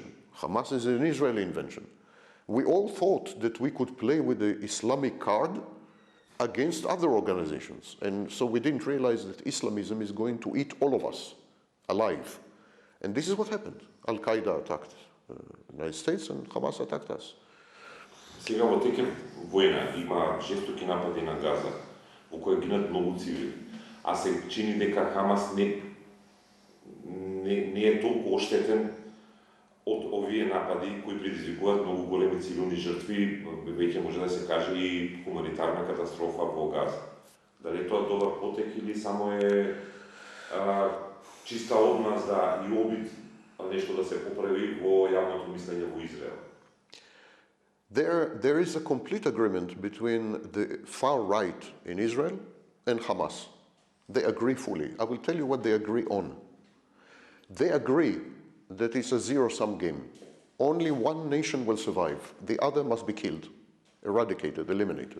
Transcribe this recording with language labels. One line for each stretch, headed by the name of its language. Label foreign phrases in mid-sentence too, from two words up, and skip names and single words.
English: Hamas is an Israeli invention. We all thought that we could play with the Islamic card against other organizations. And so we didn't realize that Islamism is going to eat all of us alive. And this is what happened. Al-Qaeda attacked the United States and Hamas attacked us.
Macedonian: Сега во текем војна има жестоки напади на Газа, во кои гинат многу цивили. А се чини дека Хамас не е толку оштетен од овие напади кои предизвикуваат многу големи цивилни жртви, веќе може да се каже и хуманитарна катастрофа во Газа. Дали тоа добар потек или само е чиста одмазда и обид нешто да се поправи во јавното мислење во Израел?
English: There is a complete agreement between the far right in Israel and Hamas. They agree fully. I will tell you what they agree on. They agree that it's a zero-sum game. Only one nation will survive. The other must be killed, eradicated, eliminated.